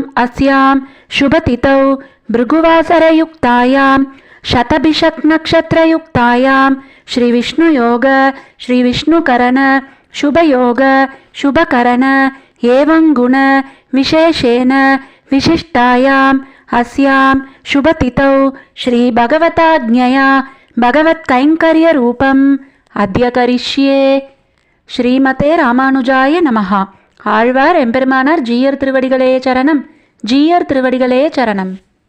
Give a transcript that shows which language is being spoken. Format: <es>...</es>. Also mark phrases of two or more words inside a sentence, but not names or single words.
<sa>अस्यां शुभतिथौ भृगुवासरयुक्तायां शतभिषक् नक्षत्रयुक्तायां श्री विष्णुयोग श्री विष्णुकरण शुभयोग शुभकरण एवं गुण विशेषेण विशिष्टायाम् अस्यां शुभतिथौ श्री भगवताज्ञया भगवत्कैङ्कर्य रूपम् अद्य करिष्ये. श्रीमते रामानुजाय नमः.</sa> <ta>ஆழ்வார் எம்பெருமானார் ஜீயர் திருவடிகளே சரணம். ஜீயர் திருவடிகளே சரணம்.</ta>